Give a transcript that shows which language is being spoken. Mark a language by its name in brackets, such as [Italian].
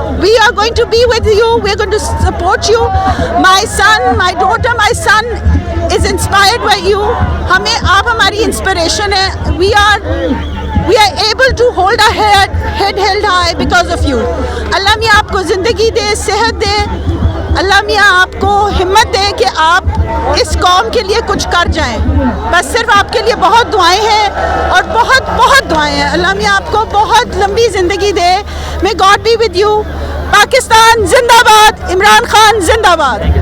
[English] We are going to be with you. We are going to support you. My son, my daughter, my son is inspired by you. [Hindi] हमें आप हमारी inspiration है. [English] We are able to hold our head held high because of you. [Hindi] अल्लाह मियाँ आपको ज़िंदगी दे, सेहत दे, अल्लाह मियाँ आपको हिम्मत दे कि आप इस कौम के लिए कुछ कर जाएं। बस सिर्फ आपके लिए बहुत दुआएं हैं और बहुत बहुत दुआएं हैं। अल्लाह मियाँ आपको बहुत लंबी ज़िंदगी दे। [English] May God be with you. [Hindi] Pakistan जिंदाबाद, इमरान खान जिंदाबाद।